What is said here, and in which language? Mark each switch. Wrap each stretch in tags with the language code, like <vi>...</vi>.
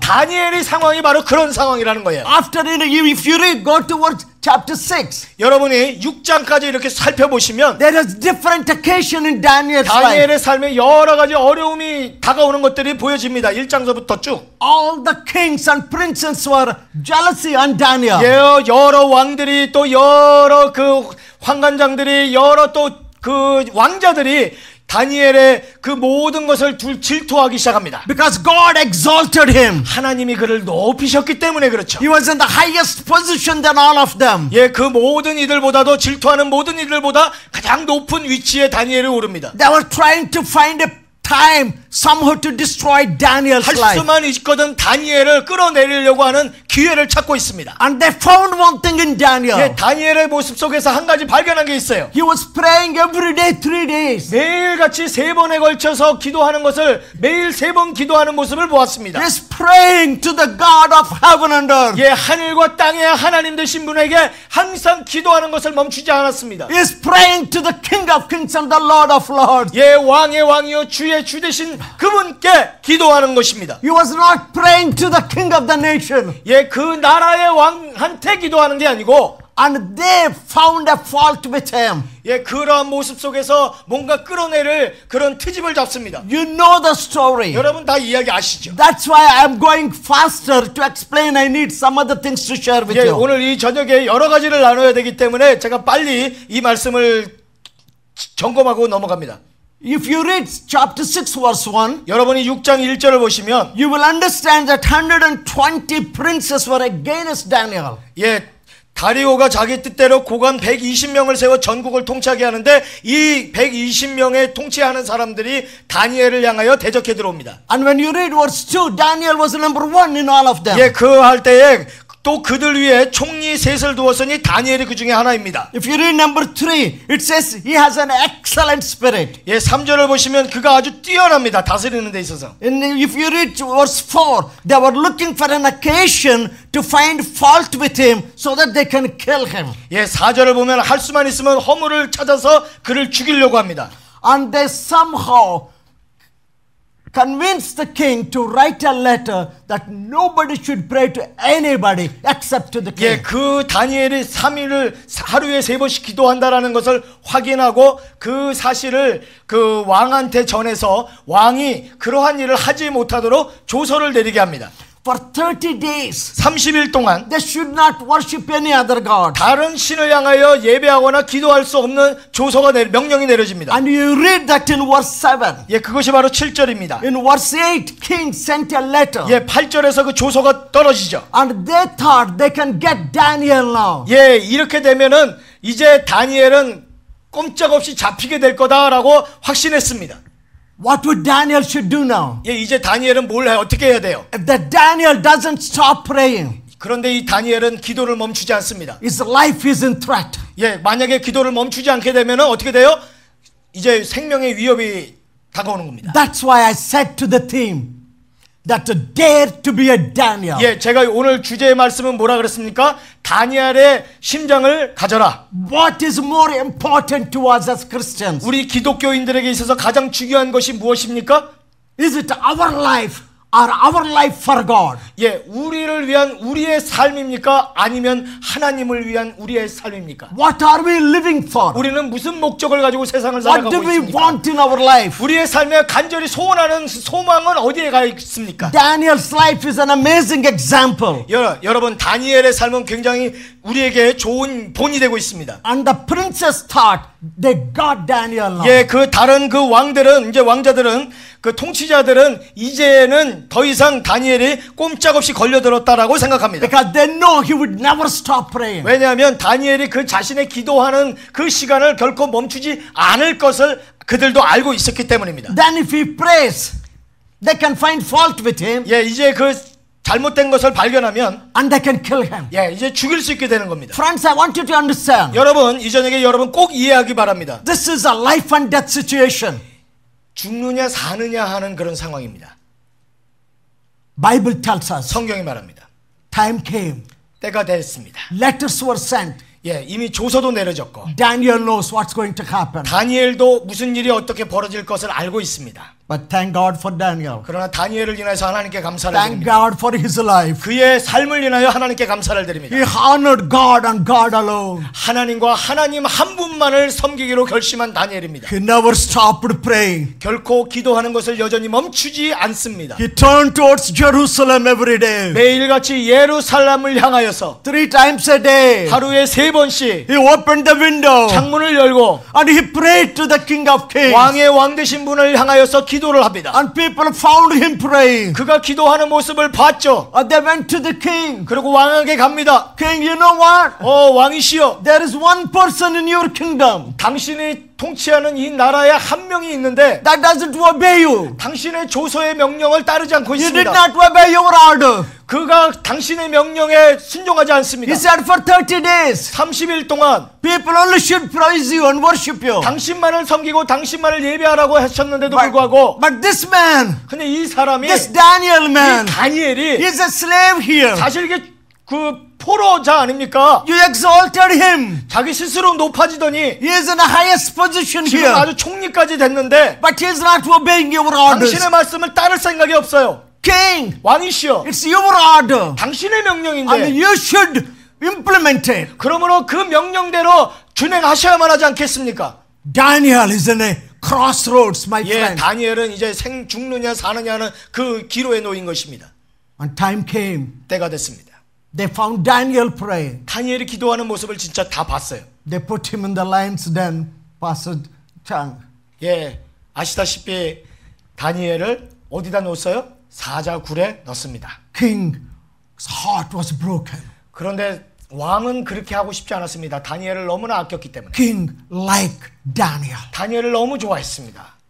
<ko>다니엘의 상황이 바로 그런 상황이라는 거예요.</ko> <en>After, if you read, go towards chapter 6.</en> <ko>여러분이 6장까지 이렇게 살펴보시면</ko> <en>There is different occasion in Daniel's life.</en> <ko>다니엘의 삶에 여러 가지 어려움이 다가오는 것들이 보여집니다. 1장서부터 쭉.</ko> <en>All the kings and princes were jealousy on Daniel.</en> <ko>여러 왕들이 또 여러 그 환관장들이 여러 또 그 왕자들이 다니엘의 그 모든 것을 질투하기 시작합니다.</ko> <en>Because God exalted him.</en> <ko>하나님이 그를 높이셨기 때문에 그렇죠.</ko> <en>He was in the highest position than all of them.</en> <ko>예, 그 모든 이들보다도 질투하는 모든 이들보다 가장 높은 위치에 다니엘이 오릅니다.</ko> <en>They were trying to find a time somehow to destroy Daniel's</en> <ko>할</ko> <en>life.</en> <ko>수만 있거든 다니엘을 끌어내리려고 하는 기회를 찾고 있습니다.</ko> <en>And they found one thing in Daniel.</en> <ko>예, 다니엘의 모습 속에서 한 가지 발견한 게 있어요.</ko> <en>He was praying every day 3 days.</en> <ko>매일같이 3번에 걸쳐서 기도하는 것을 매일 3번 기도하는 모습을 보았습니다.</ko> <en>He's praying to the God of heaven and earth.</en> <ko>예, 하늘과 땅의 하나님 되신 분에게 항상 기도하는 것을 멈추지 않았습니다.</ko> <en>He's praying to the King of kings and the Lord of lords.</en> <ko>예, 왕의 왕이요 주의 주 되신 그분께 기도하는 것입니다.</ko> <en>He was not praying to the king of the nation.</en> <ko>예, 그 나라의 왕한테 기도하는 게 아니고,</ko> <en>And they found a fault with him.</en> <ko>예, 그러한 모습 속에서 뭔가 끌어내릴 그런 트집을 잡습니다.</ko> <en>You know the story.</en> <ko>여러분 다 이야기 아시죠?</ko> <en>That's why I'm going faster to explain. I need some other things to share with</en> <ko>예,</ko> <en>you.</en> <ko>오늘 이 저녁에 여러 가지를 나눠야 되기 때문에 제가 빨리 이 말씀을 점검하고 넘어갑니다.</ko> <en>If you read chapter 6 verse 1,</en> <ko>여러분이 6장 1절을 보시면,</ko> <en>you will understand that 120 princes were against Daniel.</en> <ko>예, 다리오가 자기 뜻대로 고관 120명을 세워 전국을 통치하게 하는데 이 120명의 통치하는 사람들이 다니엘을 향하여 대적해 들어옵니다.</ko> <en>And when you read verse 2, Daniel was number 1 in all of them.</en> <ko>예, 그 할 때에 또 그들 위에 총리 셋을 두었으니 다니엘이 그 중에 하나입니다.</ko> <en>If you read number 3, it says he has an excellent spirit.</en> <ko>예, 3절을 보시면 그가 아주 뛰어납니다. 다스리는 데 있어서.</ko> <en>And if you read verse 4, they were looking for an occasion to find fault with him so that they can kill him.</en> <ko>예, 4절을 보면 할 수만 있으면 허물을 찾아서 그를 죽이려고 합니다.</ko> <en>And they somehow convinced the king to write a letter that nobody should pray to anybody except to the</en> <ko>예,</ko> <en>king.</en> <ko>그 다니엘이 3일을 하루에 3번씩 기도한다라는 것을 확인하고 그 사실을 그 왕한테 전해서 왕이 그러한 일을 하지 못하도록 조서를 내리게 합니다.</ko> <en>For 30 days,</en> <ko>30일 동안</ko> <en>they should not worship any other god.</en> <ko>다른 신을 향하여 예배하거나 기도할 수 없는 조서가 명령이 내려집니다.</ko> <en>And you read that in verse 7.</en> <ko>예, 그것이 바로 7절입니다.</ko> <en>In verse 8, king sent a letter.</en> <ko>예, 8절에서 그 조서가 떨어지죠.</ko> <en>And they thought they can get Daniel now.</en> <ko>예, 이렇게 되면은 이제 다니엘은 꼼짝없이 잡히게 될 거다라고 확신했습니다.</ko> <en>What would Daniel should do now?</en> <ko>예, 이제 다니엘은 뭘 어떻게 해야 돼요?</ko> <en>If that Daniel doesn't stop praying,</en> <ko>그런데 이 다니엘은 기도를 멈추지 않습니다.</ko> <en>his life is in threat.</en> <ko>예, 만약에 기도를 멈추지 않게 되면은 어떻게 돼요? 이제 생명의 위협이 다가오는 겁니다.</ko> <en>That's why I said to the team that to dare to be a Daniel.</en> <ko>예, 제가 오늘 주제의 말씀은 뭐라 그랬습니까? 다니엘의 심장을 가져라.</ko> <en>What is more important to us as Christians?</en> <ko>우리 기독교인들에게 있어서 가장 중요한 것이 무엇입니까?</ko> <en>Is it our life or our life for God?</en> <ko>예, 우리를 위한 우리의 삶입니까? 아니면 하나님을 위한 우리의 삶입니까?</ko> <en>What are we living for?</en> <ko>우리는 무슨 목적을 가지고 세상을</ko> <en>What do</en> <ko>살아가고</ko> <en>we</en> <ko>있습니까?</ko> <en>want in our life?</en> <ko>우리의 삶에 간절히 소원하는 소망은 어디에 가 있습니까?</ko> <en>Daniel's life is an amazing example.</en> <ko>여러분, 다니엘의 삶은 굉장히 우리에게 좋은 본이 되고 있습니다.</ko> <en>And the princess thought they got Daniel now.</en> <ko>예, 그 다른 그 왕들은, 이제 왕자들은, 그 통치자들은 이제는 더 이상 다니엘이 꼼짝없이 걸려들었다라고 생각합니다.</ko> <en>Because they know he would never stop praying.</en> <ko>왜냐하면 다니엘이 그 자신의 기도하는 그 시간을 결코 멈추지 않을 것을 그들도 알고 있었기 때문입니다.</ko> <en>Then if he prays, they can find fault with him</en> <ko>예, 이제 그 잘못된 것을 발견하면</ko> <en>and they can kill him.</en> <ko>예, 이제 죽일 수 있게 되는 겁니다.</ko> <en>Friends, I want you to understand.</en> <ko>여러분, 이 저녁에 여러분 꼭 이해하기 바랍니다.</ko> <en>This is a life and death situation.</en> <ko>죽느냐 사느냐 하는 그런 상황입니다.</ko> <en>Bible tells us</en> <ko>성경이 말합니다.</ko> <en>time came.</en> <ko>때가 됐습니다.</ko> <en>Letters were sent.</en> <ko>예, 이미 조서도 내려졌고</ko> <en>Daniel knows what's going to happen.</en> <ko>다니엘도 무슨 일이 어떻게 벌어질 것을 알고 있습니다.</ko> <en>But thank God for Daniel.</en> <ko>그러나 다니엘을 인해서 하나님께 감사를</ko> <en>Thank</en> <ko>드립니다.</ko> <en>God for his life.</en> <ko>그의 삶을 인하여 하나님께 감사를 드립니다.</ko> <en>He honored God and God alone.</en> <ko>하나님과 하나님 한 분만을 섬기기로 결심한 다니엘입니다.</ko> <en>He never stopped praying.</en> <ko>결코 기도하는 것을 여전히 멈추지 않습니다.</ko> <en>He turned towards Jerusalem every day.</en> <ko>매일같이 예루살렘을 향하여서</ko> <en>3 times a day.</en> <ko>하루에 3번씩</ko> <en>He opened the window</en> <ko>창문을 열고</ko> <en>and he prayed to the King of Kings.</en> <ko>왕의 왕 되신 분을 향하여서 기도를 합니다.</ko> <en>And people found him praying.</en> <ko>그가 기도하는 모습을 봤죠.</ko> <en>And they went to the king.</en> <ko>그리고 왕에게 갑니다.</ko> <en>King, you know what?</en> <ko>왕이시여,</ko> <en>There is one person in your kingdom</en> <ko>당신이 통치하는 이 나라에 한 명이 있는데</ko> <en>that doesn't obey you.</en> <ko>당신의 조서의 명령을 따르지 않고</ko> <en>He did</en> <ko>있습니다.</ko> <en>not obey your order.</en> <ko>그가 당신의 명령에 순종하지 않습니다.</ko> <en>He said for 30 days,</en> <ko>30일 동안</ko> <en>people only should praise you and worship you.</en> <ko>당신만을 섬기고 당신만을 예배하라고 하셨는데도 불구하고</ko> <en>But this man,</en> <ko>근데 이 사람이</ko> <en>this Daniel</en> <ko>이</ko> <en>man,</en> <ko>다니엘이</ko> <en>he's a slave here.</en> <ko>사실 이게 그 포로자 아닙니까?</ko> <en>You exalted him.</en> <ko>자기 스스로 높아지더니</ko> <en>He is in the highest position</en> <ko>지금</ko> <en>here.</en> <ko>아주 총리까지 됐는데</ko> <en>But he is not obeying your orders.</en> <ko>당신의 말씀을 따를 생각이 없어요.</ko> <en>King,</en> <ko>왕이시여,</ko> <en>it's your order.</en> <ko>당신의</ko> <en>And</en> <ko>명령인데</ko> <en>you should implement it.</en> <ko>그러므로 그 명령대로 준행하셔야만 하지 않겠습니까?</ko> <en>Daniel is in a crossroads, my</en> <ko>예,</ko> <en>friend.</en> <ko>다니엘은 이제 죽느냐 사느냐는 그 기로에 놓인 것입니다.</ko> <en>And time came.</en> <ko>때가 됐습니다.</ko> <en>They found Daniel praying.</en> <ko>다니엘이 기도하는 모습을 진짜 다 봤어요.</ko> <en>They put him in the lion's den, Pastor Chang.</en> <ko>예, 아시다시피 다니엘을 어디다 놓았어요? 사자굴에 넣습니다.</ko> <en>King's heart was broken.</en> <ko>그런데 왕은 그렇게 하고 싶지 않았습니다. 다니엘을 너무나 아꼈기 때문에.</ko> <en>King liked Daniel.</en> <ko>다니엘을 너무 좋아했습니다.</ko>